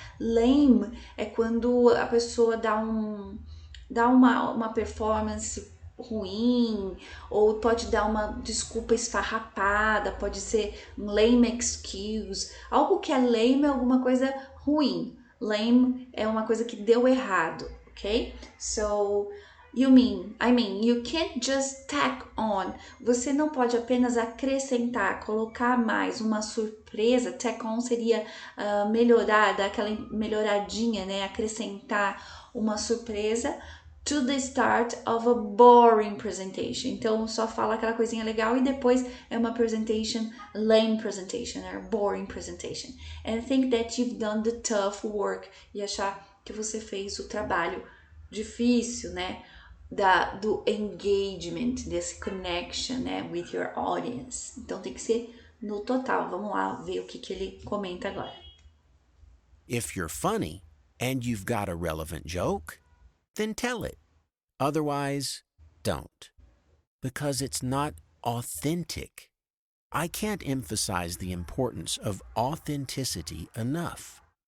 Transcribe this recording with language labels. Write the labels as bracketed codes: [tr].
[pt] Lame é quando a pessoa dá uma performance ruim, ou pode dar uma desculpa esfarrapada, pode ser um lame excuse. Algo que é lame é alguma coisa ruim. Lame é uma coisa que deu errado, ok? [en] So, I mean, you can't just tack on. [pt] Você não pode apenas acrescentar, colocar mais uma surpresa. Tack on seria melhorar, dar aquela melhoradinha, né? Acrescentar uma surpresa [en] to the start of a boring presentation. [pt] Então, só fala aquela coisinha legal e depois é uma presentation, [en] lame presentation, or boring presentation. And think that you've done the tough work. [pt] E achar que você fez o trabalho difícil, né? Do engagement, desse connection, né? [en] With your audience. [pt] Então, tem que ser no total. Vamos lá ver o que ele comenta agora. [en] If you're funny and you've got a relevant joke, then tell it. Otherwise, don't. Because it's not authentic. I can't emphasize the importance of authenticity enough.